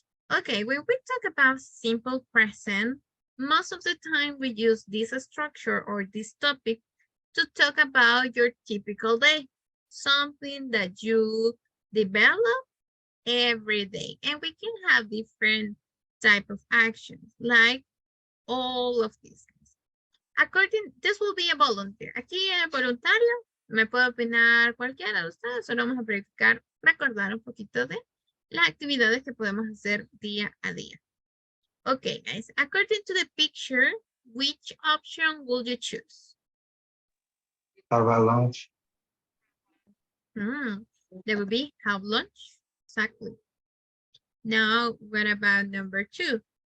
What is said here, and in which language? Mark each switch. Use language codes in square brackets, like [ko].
[en] Okay, when we talk about simple present, most of the time we use this structure or this topic to talk about your typical day, something that you develop every day. And we can have different type of actions, like all of these. This will be a volunteer. [es] Aquí el voluntario, me puede opinar cualquiera de ustedes, solo vamos a verificar, recordar un poquito de las actividades que podemos hacer día a día. [en] Okay, guys, according to the picture, which option will you choose? Have a lunch. There will be have lunch. Exactly. Now, what about number 2?